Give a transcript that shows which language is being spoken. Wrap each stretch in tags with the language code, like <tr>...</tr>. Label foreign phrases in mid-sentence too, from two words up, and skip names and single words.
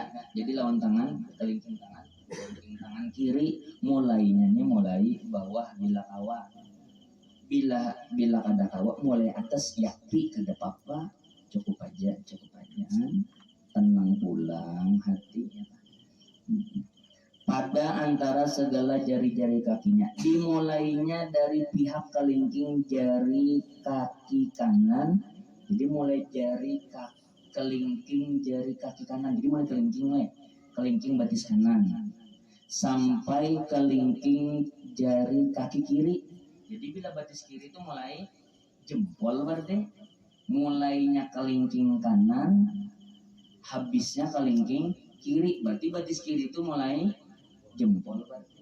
<bjn>Jadi lawan tangan kelingking tangan kiri mulainya nih mulai bawah bila kawa, bila kada kawa mulai atas yakti kada apa cukup aja tenang pulang hati ya. Pada antara segala jari-jari kakinya, dimulainya dari pihak kelingking jari kaki kanan. Jadi mulai kelingking jari kaki kanan, jadi mulai kelingking batis kanan sampai kelingking jari kaki kiri. Jadi bila batis kiri itu mulai jempol berarti mulainya kelingking kanan habisnya kelingking kiri, berarti batis kiri itu mulai jempol berarti.</bjn>